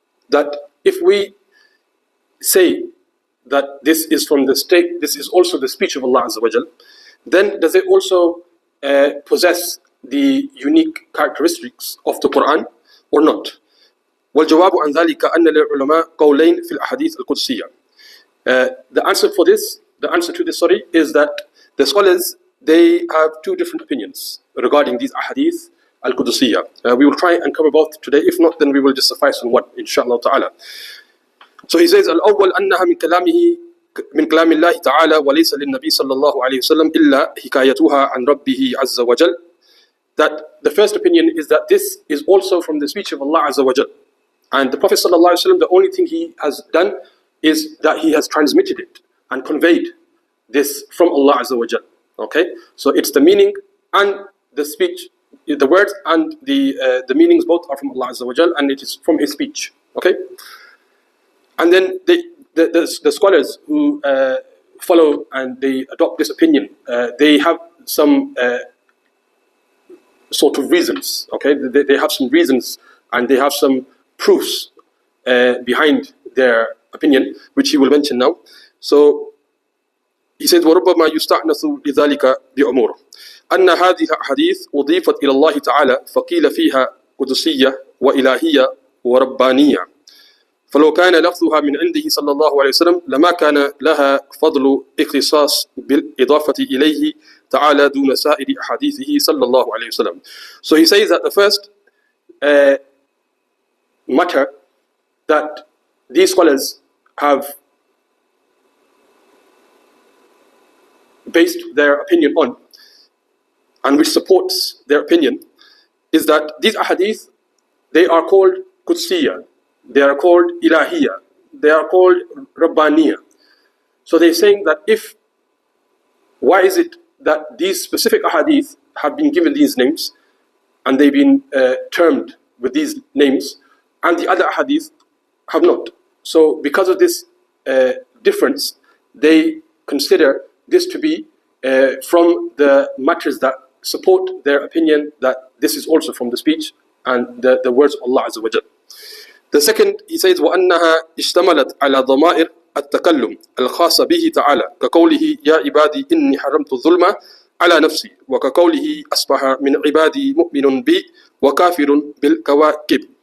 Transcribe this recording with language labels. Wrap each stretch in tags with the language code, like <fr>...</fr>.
<en>That if we say that this is from the state, this is also the speech of Allah Azza wa Jal, then does it also possess the unique characteristics of the Quran or not?</en> <ar>والجواب عن ذلك أن للعلماء قولين في الأحاديث القدسية.</ar> <en>The answer to this, is that the scholars, they have two different opinions regarding these ahadith al-Qudsiyya. We will try and cover both today. If not, then we will just suffice on one, inshallah ta'ala. So he says,</en> <ar>الأول أنها من كلام الله تعالى وليس للنبي صلى الله عليه وسلم إلا حكايتها عن ربه عز وجل.</ar> <en>That the first opinion is that this is also from the speech of Allah Azza wa Jal. And the Prophet</en> <ar>صلى الله عليه وسلم,</ar> <en>the only thing he has done is that he has transmitted it and conveyed this from Allah Azza wa Jal. Okay, so it's the meaning and the speech, the words and the meanings both are from Allah Azza wa Jal, and it is from His speech. Okay, and then the scholars who follow and they adopt this opinion, they have some sort of reasons. Okay, they have some reasons and they have some proofs behind their opinion, which he will mention now.</en> <ar>So he said, وربما يستأنس لذلك بأمور أن هذه الأحاديث أضيفت إلى الله تعالى فقيل فيها قدسية وإلهية وربانية، فلو كان لفظها من عنده صلى الله عليه وسلم لما كان لها فضل اختصاص بالإضافة إليه تعالى دون سائر أحاديثه صلى الله عليه وسلم.</ar> <en>So he says that the first matter that these scholars have based their opinion on, and which supports their opinion, is that these ahadith, they are called Qudsiyya, they are called Ilahiyya, they are called Rabbaniyya. So they're saying that why is it that these specific ahadith have been given these names, and they've been termed with these names, and the other ahadith have not? So because of this difference, they consider this to be from the matters that support their opinion that this is also from the speech and the words of Allah Azza wa Jal. The second, he says,</en> <ar>وَأَنَّهَا اشْتَمَلَتْ عَلَى ضَمَائِرِ التكلم الخاص به تعالى كقوله يا عبادي إني حرمت الظلم على نفسي وكقوله أصبح من عبادي مؤمن بي وكافر بالكواكب.</ar>